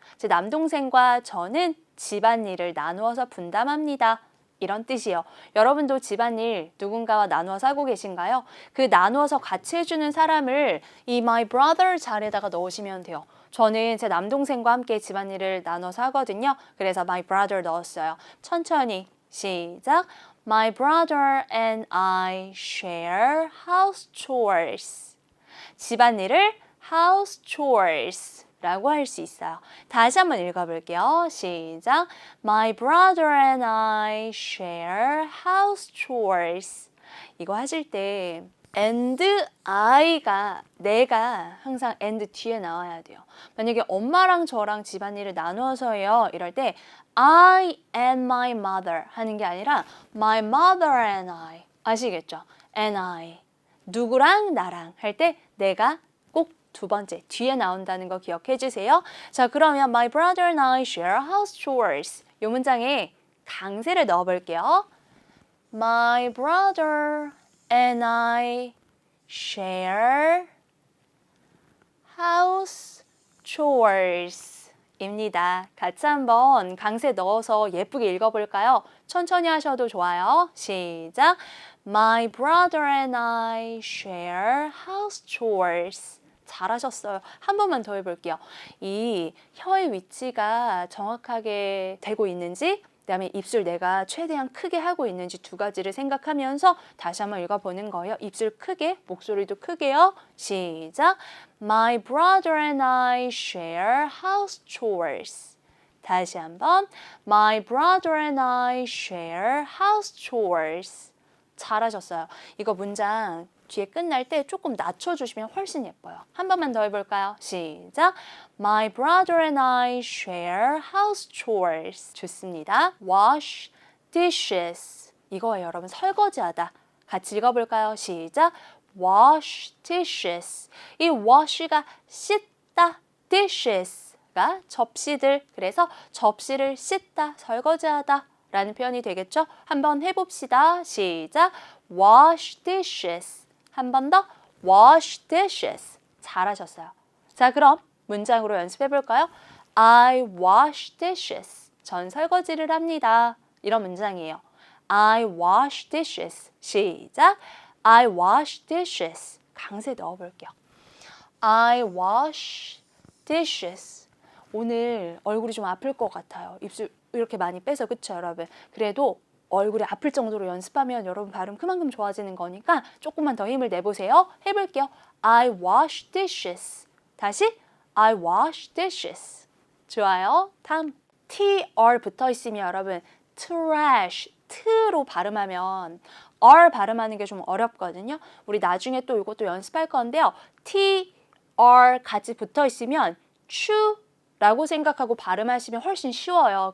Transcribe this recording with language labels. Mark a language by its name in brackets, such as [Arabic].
[Korean] 제 남동생과 저는 집안일을 나누어서 분담합니다. 이런 뜻이요. 여러분도 집안일 누군가와 나누어서 하고 계신가요? 그 나누어서 같이 해주는 사람을 이 my brother 자리에다가 넣으시면 돼요. 저는 제 남동생과 함께 집안일을 나눠서 하거든요. 그래서 my brother 넣었어요. 천천히 시작. [English] My brother and I share house chores. [Korean] 집안일을 house chores 라고 할 수 있어요. 다시 한번 읽어볼게요. 시작. [English] My brother and I share house chores. [Korean] 이거 하실 때 and I가 내가 항상 and 뒤에 나와야 돼요. 만약에 엄마랑 저랑 집안일을 나누어서 해요. 이럴 때 [English] I and my mother [Korean] 하는 게 아니라 [English] my mother and I [Korean] 아시겠죠? and I 누구랑 나랑 할 때 내가 꼭 두 번째 뒤에 나온다는 거 기억해 주세요. 자, 그러면 [English] my brother and I share house chores [Korean] 이 문장에 강세를 넣어 볼게요. [English] My brother and I share house chores 입니다. [Korean] 같이 한번 강세 넣어서 예쁘게 읽어볼까요? 천천히 하셔도 좋아요. 시작. [English] My brother and I share house chores. [Korean] 잘하셨어요. 한 번만 더 해볼게요. 이 혀의 위치가 정확하게 되고 있는지 그다음에 입술 내가 최대한 크게 하고 있는지 두 가지를 생각하면서 다시 한번 읽어보는 거예요. 입술 크게, 목소리도 크게요. 시작. [English] My brother and I share house chores. [Korean] 다시 한번. [English] My brother and I share house chores. [Korean] 잘하셨어요. 이거 문장 뒤에 끝날 때 조금 낮춰주시면 훨씬 예뻐요. 한 번만 더 해볼까요? 시작. [English] My brother and I share house chores. [Korean] 좋습니다. [English] Wash dishes. [Korean] 이거예요, 여러분. 설거지하다. 같이 읽어볼까요? 시작. [English] Wash dishes. [Korean] 이 wash가 씻다, dishes가 접시들. 그래서 접시를 씻다, 설거지하다 라는 표현이 되겠죠? 한번 해봅시다. 시작. [English] Wash dishes. [Korean] 한 번 더 [English] wash dishes. [Korean] 잘하셨어요. 자, 그럼 문장으로 연습해 볼까요? [English] I wash dishes. [Korean] 전 설거지를 합니다. 이런 문장이에요. [English] I wash dishes. [Korean] 시작. [English] I wash dishes. [Korean] 강세 넣어 볼게요. [English] I wash dishes. [Korean] 오늘 얼굴이 좀 아플 것 같아요. 입술 이렇게 많이 빼서 그쵸, 여러분? 그래도 얼굴이 아플 정도로 연습하면 여러분 발음 그만큼 좋아지는 거니까 조금만 더 힘을 내보세요. 해볼게요. [English] I wash dishes. [Korean] 다시 [English] I wash dishes. [Korean] 좋아요. 다음 tr 붙어 있으면 여러분 trash, t로 발음하면 r 발음하는 게 좀 어렵거든요. 우리 나중에 또 이것도 연습할 건데요. tr 같이 붙어 있으면 추라고 생각하고 발음하시면 훨씬 쉬워요.